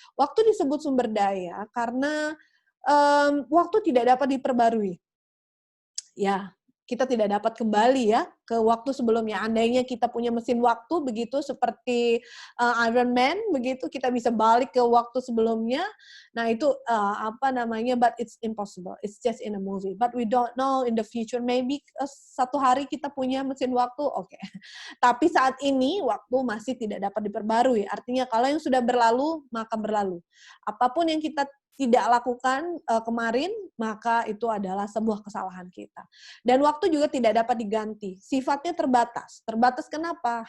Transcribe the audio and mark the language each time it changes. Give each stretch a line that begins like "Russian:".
Indonesian: Waktu disebut sumber daya karena waktu tidak dapat diperbarui. Ya, kita tidak dapat kembali ya ke waktu sebelumnya. Andainya kita punya mesin waktu begitu seperti Iron Man begitu, kita bisa balik ke waktu sebelumnya. Nah itu
English: but it's impossible. It's just in a movie. But we don't know in the future.
Indonesian: Maybe satu hari kita punya mesin waktu, oke. Tapi saat ini waktu masih tidak dapat diperbarui. Artinya kalau yang sudah berlalu maka berlalu. Apapun yang kita tidak lakukan kemarin, maka itu adalah sebuah kesalahan kita. Dan waktu juga tidak dapat diganti. Sifatnya terbatas. Terbatas kenapa?